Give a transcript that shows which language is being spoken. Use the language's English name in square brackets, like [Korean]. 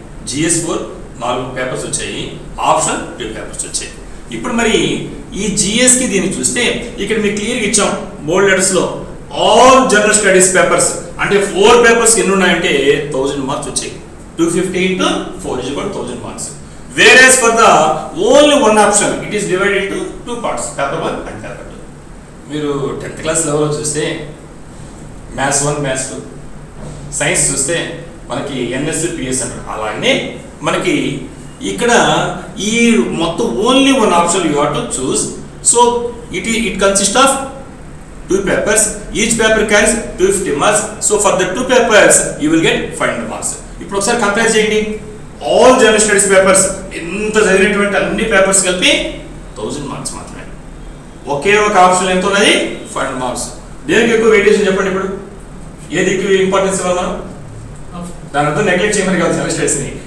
[Telugu] GS 4 4 papers వచ్చాయి, option 2 papers వచ్చాయి. ఇప్పుడు మరి ఈ జిఎస్కి దీన్ని చూస్తే ఇక్కడ మీకు క్లియర్గా ఇచ్చాం బోల్డ్ లెటర్స్లో ఆల్ జనరల్ స్టడీస్ పేపర్స్ అంటే 4 పేపర్స్ ఎన్ని ఉన్నాయంటే 1000 మార్క్స్ వచ్చాయి. [English] 250 into 4 is about 1000 marks. Whereas for the only one option it is divided into 2 parts, paper 1 and paper 2. [Telugu] మీరు 10th క్లాస్ లెవెల్లో చూస్తే మ్యాథ్స్ 1 మ్యాథ్స్ 2, సైన్స్ చూస్తే మనకి ఎన్ఎస్ పిఎస్ అంటారు. అలాగే మనకి ఇక్కడ ఈ మొత్తం only one option [English] You have to choose. So it consist of 2 papers. Each paper carries 250 marks. So for the 2 papers you will get 500 marks. [Telugu] ఇప్పుడు ఒకసారి కంపేర్ చేయండి. ఆల్ జనరల్ స్టడీస్ పేపర్స్ ఎంత చదివినటువంటి అన్ని పేపర్స్ కలిపి 1000 మార్క్స్ మాత్రమే. ఒకే ఒక option ఎంత ఉన్నది? 500 మార్క్స్. దేనికి ఎక్కువ వెయిటేజ్ చెప్పండి. ఇప్పుడు ఏది ఎక్కువ ఇంపార్టెన్స్ ఇవ్వాలి మనం? దాని అర్థం నెగ్లెక్ట్ చేయమని కాదు జనరల్ స్టడీస్ని.